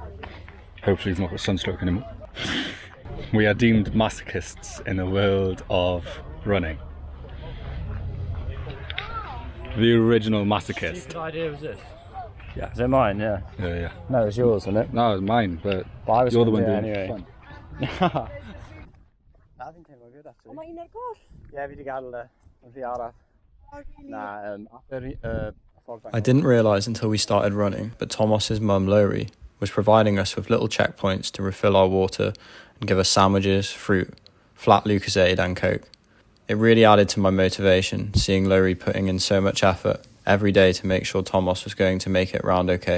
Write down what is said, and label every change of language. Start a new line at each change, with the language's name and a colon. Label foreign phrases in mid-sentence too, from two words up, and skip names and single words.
English: Hopefully he's not got sunstroke anymore. We are deemed masochists in the world of running. The original masochist. Stupid idea was this? Yeah. Is it mine? Yeah. Yeah. No, it's yours, isn't it? No, it's mine, but I was you're the gonna one do it doing anyway. fun. I think it was good actually.
Welsh: Ond mae'n agor? Yeah, fi 'di gael fi arall.
English: Oh, really? Nah, I didn't realise until we started running, but Tomos's mum, Lowry, was providing us with little checkpoints to refill our water and give us sandwiches, fruit, flat Lucozade and Coke. It really added to my motivation, seeing Lowry putting in so much effort every day to make sure Tomos was going to make it round okay.